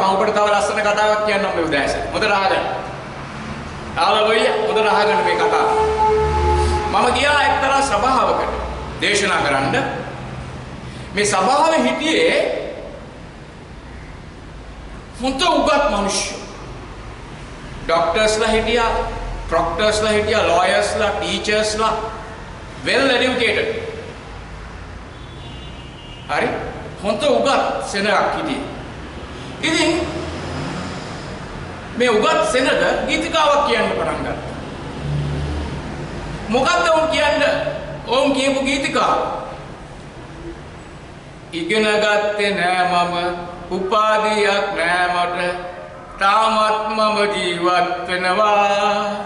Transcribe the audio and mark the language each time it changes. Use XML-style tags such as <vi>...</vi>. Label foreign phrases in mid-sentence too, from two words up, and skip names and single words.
<si>මම ඔබට තව ලස්සන කතාවක් කියන්නම් මේ උදෑසන. හොඳට අහගන්න. හාලෙලුයා. හොඳට අහගන්න මේ කතාව. මම ගියා එක්තරා සභාවකට දේශනා කරන්න. මේ සභාවේ හිටියේ හොඳ උගත් මිනිස්සු. ඩොක්ටර්ස්ලා හිටියා, ප්‍රොක්ටර්ස්ලා හිටියා, ලෝයර්ස්ලා, ටීචර්ස්ලා,</si> <en>well educated.</en> <si>හරි හොඳට උගත් සෙනඟ හිටියේ. ඉතින් මේ උගත් සෙනග ගීතිකාවක් කියන්න පටන් ගත්තා. මොකද්ද උන් කියන්නේ? ඕම් කියපු ගීතිකාව. ඉගෙන ගත්තේ නෑ මම, උපාධියක් නෑ මට, තාමත් මම ජීවත් වෙනවා.</si>